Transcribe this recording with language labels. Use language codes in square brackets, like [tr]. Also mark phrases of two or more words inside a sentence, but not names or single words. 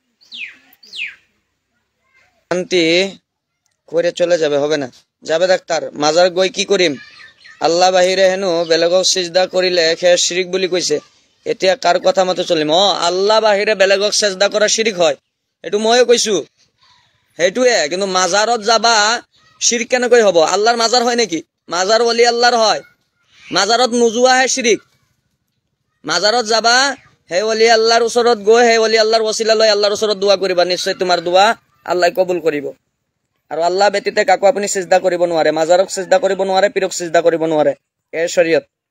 [bn] শান্তি করে চলে যাবে, হবে না? [as] যাবে ডাক্তার, মাজার গই কি করিম? আল্লাহ বাহিরে হেনু বেলেগ সিজদা করিলে খেয়ে শিরিক বলি কইছে। এতিয়া কার কথা মতো চলিম? আল্লাহ বাহিরে বেলেগ সেজদা করা শিরিক হয়, এইটো ময়ো কইছো, সেইটোয়ে। কিন্তু মাজারত যাবা শিরিক কেনেকৈ হব? আল্লাহর মাজার হয় নাকি? মাজার ওলি আল্লাহর হয়, মাজারত নোযোৱা হে শিরিক। মাজারত যাবা, হে ওলি আল্লাহর ওচরত গৈ হে ওলি আল্লাহর ওসিলা লয় আল্লাহর ওচরত দোয়া করিবা, নিশ্চয় তোমার দোয়া আল্লাহ কবুল করিব। আর আল্লাহ ব্যতীতে কাকো আপনি সিজদা করিব নোৱাৰে, মাজারক সিজদা করিব নোৱাৰে, পীরক সিজদা করিব নোৱাৰে, এ শরীয়ত।